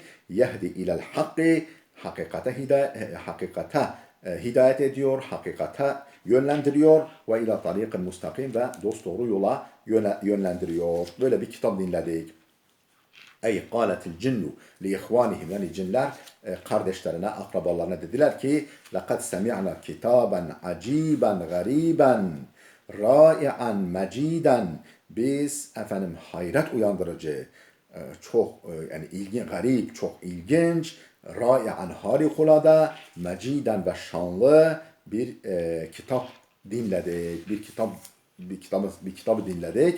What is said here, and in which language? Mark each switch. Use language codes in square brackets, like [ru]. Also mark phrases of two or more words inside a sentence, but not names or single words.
[ar] يهدي إلى الحق, [tr] hakikate hidayet ediyor, hakikate yönlendiriyor ve [ar] إلى طريق مستقيم [tr] ve dosdoğru yola yönlendiriyor. Böyle bir kitap dinledik. Ey [ar] قالت الجن لإخوانهم, [tr] yani cinler kardeşlerine, akrabalarına dediler ki [ar] لَقَدْ سَمِعْنَا كِتَابًا عَجِيبًا غَرِيبًا رَائِعًا مَجِيدًا. [tr] Biz efendim hayret uyandırıcı, çok yani ilginç, garip, çok ilginç, rai'an harikulade, meciden ve şanlı bir kitap dinledik. Bir kitabı dinledik.